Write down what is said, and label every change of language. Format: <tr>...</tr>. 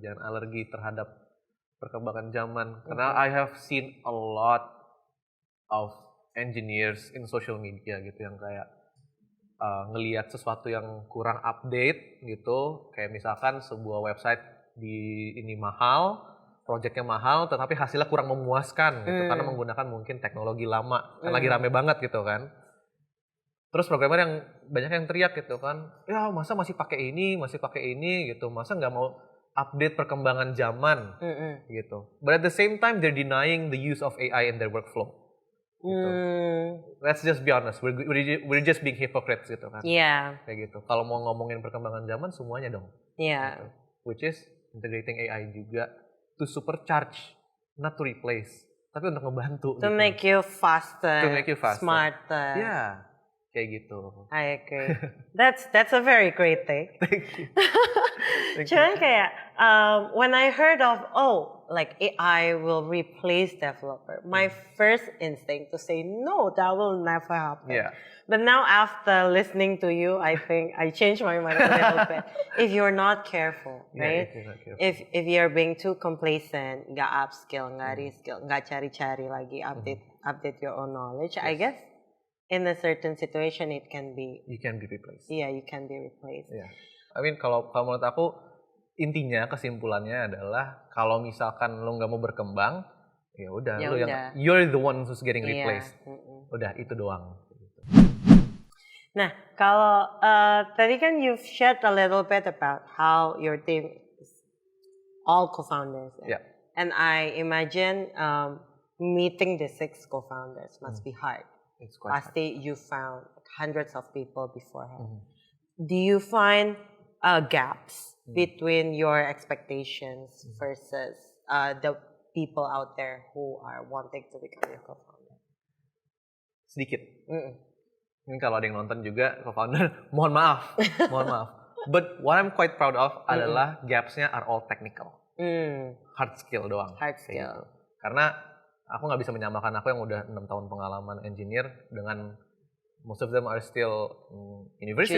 <id>Jangan alergi terhadap perkembangan zaman. Karena</id> <en>I have seen a lot of engineers in social media</en> <id>gitu yang kayak ngelihat sesuatu yang kurang update gitu, kayak misalkan sebuah website ini mahal, projectnya mahal, tetapi hasilnya kurang memuaskan gitu karena menggunakan mungkin teknologi lama, kan lagi rame banget gitu kan. Terus programmer yang banyak yang teriak gitu kan, ya masa masih pakai ini gitu, masa nggak mau update perkembangan zaman gitu.</id> <en>But at the same time they're denying the use of AI in their workflow. Gitu. Let's just be honest, we're just being hypocrites gitu kan.</en> <id>Kayak gitu. Kalau mau ngomongin perkembangan zaman semuanya dong. Gitu.</id> <en>Which is integrating AI juga to supercharge, not to replace,</en> <id>tapi untuk ngebantu.</id> <en>To</en> <id>gitu.</id> <en>make you faster. Smarter.</en> <id>Kayak gitu.</id> <en>I agree. That's a very great take. Thank you.</en> <id>Cuman kayak</id> <en>when I heard of like AI will replace developer, my first instinct to say no, that will never happen. Yeah. But now after listening to you, I think I changed my mind a little bit. If you're not careful, right? If you're not careful. If you're being too complacent,</en> <id>nggak upskill, nggak reskill, nggak cari-cari lagi</id> <en>update your own knowledge, I guess in a certain situation it can be. You can be replaced. Yeah, you can be replaced. Yeah. I mean kalau menurut aku intinya kesimpulannya adalah kalau misalkan lo nggak mau berkembang, ya udah lo yang you're the one who's getting replaced. Udah itu doang.</en> <id>Nah, kalau tadi kan</id> <en>you've shared a little bit about how your team is all co-founders. Yeah. And I imagine meeting the 6 co-founders must be hard. It's quite</en> <id>Pasti</id> <en>you found hundreds of people beforehand. Do you find gaps between your expectations versus the people out there who are wanting to become your co-founder?</en> <id>Sedikit. Ini kalau ada yang nonton juga co-founder, mohon maaf.</id> <en>But what I'm quite proud of</en> <id>adalah</id> <en>gaps-nya are all technical. Hard skill doang. Hard skill.</en> <id>Gitu. Karena aku nggak bisa menyamakan aku yang udah 6 tahun pengalaman engineer dengan</id> <en>most of them are still university.</en>